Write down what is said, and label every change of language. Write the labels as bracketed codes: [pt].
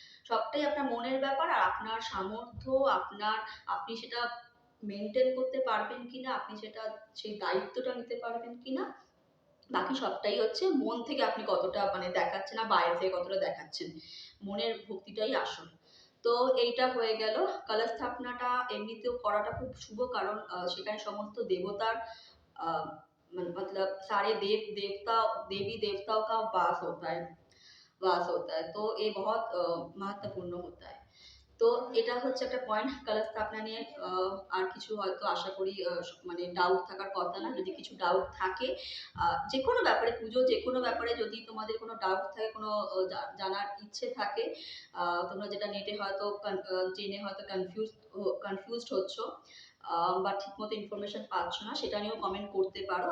[bn] সবটাই আপনার মনের ব্যাপার আর আপনার সামর্থ্য, আপনার আপনি সেটা মেনটেন করতে পারবেন কিনা, আপনি সেটা সেই দায়িত্বটা নিতে পারবেন কিনা, বাকি সবটাই হচ্ছে মন থেকে আপনি কতটা মানে দেখাচ্ছেন আর বাইরে থেকে কতটা দেখাচ্ছেন, মনের ভক্তিটাই আসল। তো এইটা হয়ে গেল। কলস স্থাপনাটা এমনিতেও করাটা খুব শুভ, কারণ সেখানে সমস্ত দেবতার [hi] मतलब सारे देवी देवताओं का वास होता है, तो ये बहुत महत्वपूर्ण होता है। [bn] তো এটা হচ্ছে একটা পয়েন্ট কালার স্থাপনা নিয়ে। আর কিছু হয়তো আশা করি মানে ডাউট থাকার কথা না। যদি কিছু ডাউট থাকে যে কোনো ব্যাপারে, পুজো যে কোনো ব্যাপারে যদি তোমাদের কোনো ডাউট থাকে, কোনো জানার ইচ্ছে থাকে, তোমরা যেটা নেটে হয়তো জেনে হয়তো কনফিউজড হচ্ছ বা ঠিকমতো ইনফরমেশন পাচ্ছ না, সেটা নিয়েও কমেন্ট করতে পারো।